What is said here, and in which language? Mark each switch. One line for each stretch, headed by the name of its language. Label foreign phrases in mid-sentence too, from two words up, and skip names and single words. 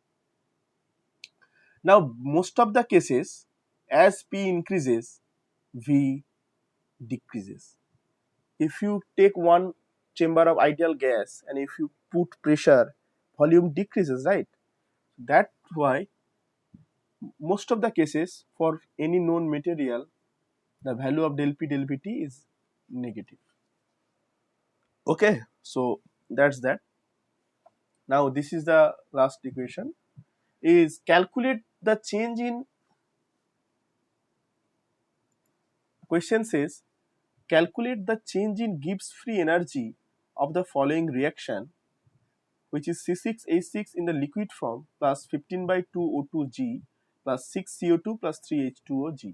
English: Now, most of the cases, as P increases, V decreases. If you take one chamber of ideal gas and if you put pressure, volume decreases, right? That's why most of the cases for any known material, the value of del P del Pt is negative. Okay, so that's that. Now this is the last equation, is calculate the change in, question says calculate the change in Gibbs free energy of the following reaction, which is C6H6 in the liquid form plus 15 by 2 O2G plus 6 CO2 plus 3 H2OG.